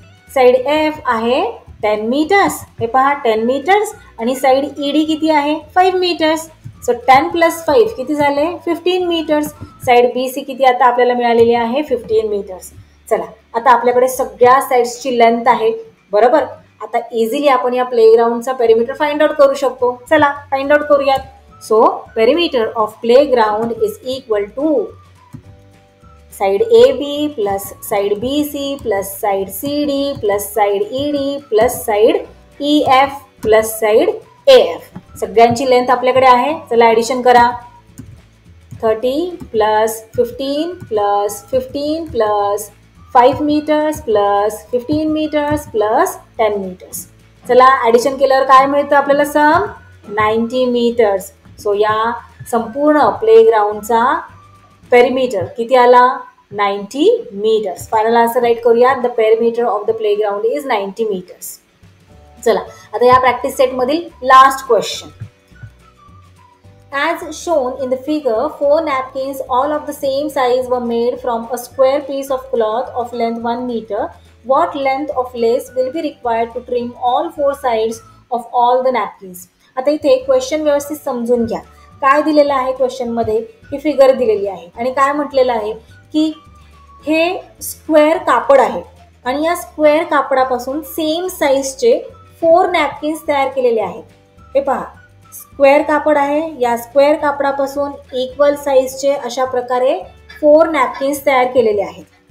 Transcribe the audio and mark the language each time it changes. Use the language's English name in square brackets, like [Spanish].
[Marathi] Side A F आहे 10 metres, हे पहा 10 मीटर्स, आणि साईड ई डी किती आहे, 5 मीटर्स. सो 10 प्लस 5 किती झाले, 15 मीटर्स. साईड बी सी किती आता आपल्याला मिळालेली आहे, 15 मीटर्स. चला आता आपल्याकडे सगळ्या साईड्सची लेंथ आहे, बरोबर. आता इझिली आपण या प्लेग्राउंडचा पेरिमीटर फाइंड आउट करू शकतो. चला फाइंड आउट करूयात. [English] So perimeter of playground is equal to side A B plus side B C plus side C D plus side E D plus side E F plus side A F. [Marathi] सगळ्यांची length आपल्याकडे आहे. चला addition करा. 30 plus 15 plus 15 plus 5 metres plus 15 metres plus 10 metres. चला addition केल्यावर काय मिळतं आपल्याला, सम 90 मीटर्स. सो या संपूर्ण प्लेग्राउंडचा पेरिमीटर किती आला, 90 मीटर्स. फायनल आन्सर राईट करूया. [English] The perimeter of the playground is 90 meters. [Marathi] चला आता या प्रॅक्टिस सेटमधील last question. [English] As shown in the figure, 4 napkins all of the same size were made from a square piece of cloth of length 1 meter. What length of lace will be required to trim all 4 sides of all the napkins? [Marathi] आता इथे question व्यवस्थित समजून घ्या. काय दिलेलं आहे क्वेश्चनमध्ये, ही figure दिलेली आहे आणि काय म्हटलेलं आहे की हे स्क्वेअर कापड आहे आणि या स्क्वेअर कापडापासून सेम साईजचे 4 नॅपकिन्स तयार केलेले आहेत. हे पहा स्क्वेअर कापड आहे, या स्क्वेअर कापडापासून इक्वल साईजचे अशा प्रकारे 4 नॅपकिन्स तयार केलेले आहेत.